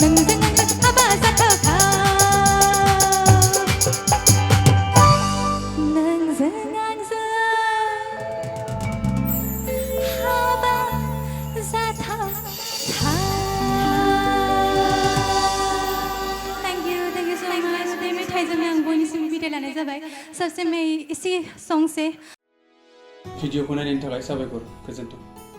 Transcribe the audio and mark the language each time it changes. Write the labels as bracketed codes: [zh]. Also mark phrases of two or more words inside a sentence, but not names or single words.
[brx] हाबा जाथावथाव नोंजों आंजों हाबा जाथावथाव [en] thank you so much [brx] बे मेथाइजोंनो आं बयनिसिम बिदाय लानाय जाबाय [hi] सबसे मैं इसी सॉन्ग से [brx] भिडिअखौ नायनायनि थाखाय साबायखर गोजोन्थों